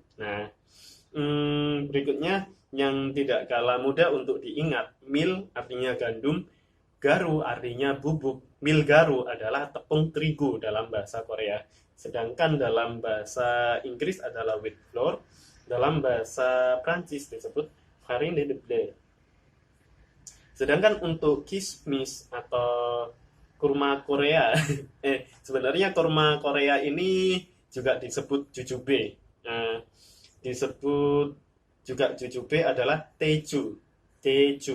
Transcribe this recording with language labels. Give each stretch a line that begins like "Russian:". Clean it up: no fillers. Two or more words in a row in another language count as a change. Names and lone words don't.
Indonesian: Nah, berikutnya yang tidak kalah mudah untuk diingat, mil artinya gandum, garu artinya bubuk.
Korean: 밀가루
Indonesian: adalah tepung terigu dalam bahasa Korea. Sedangkan dalam bahasa Inggris adalah
English: wheat flour,
Indonesian: dalam bahasa Prancis disebut
French: farine de blé.
Indonesian: Sedangkan untuk kismis atau kurma Korea, sebenarnya kurma Korea ini juga disebut jujube. Nah, disebut juga jujube adalah teju, teju.